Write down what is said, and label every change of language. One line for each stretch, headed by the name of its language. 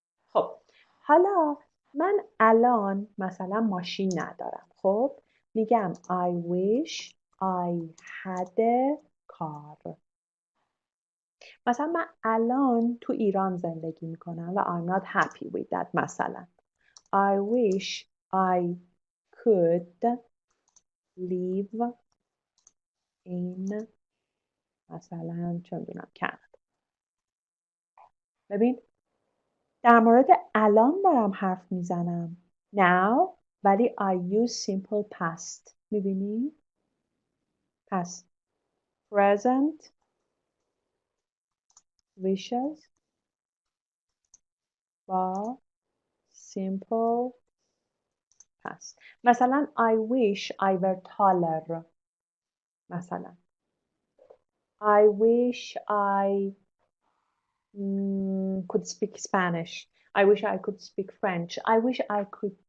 Persian: خب حالا من الان مثلا ماشین ندارم. خب میگم
English: I wish I had a car.
Persian: مثلا من الان تو ایران زندگی میکنم و
English: I'm not happy with that. مثلا I wish I could live in
Persian: مثلا چه میدونم
English: Canada.
Persian: ببین در مورد الان دارم حرف میزنم now ولی
English: I use simple past. میبینی؟ past present wishes با simple past. مثلا I wish I were taller. مثلا I wish I could speak Spanish. I wish I could speak French. I wish I could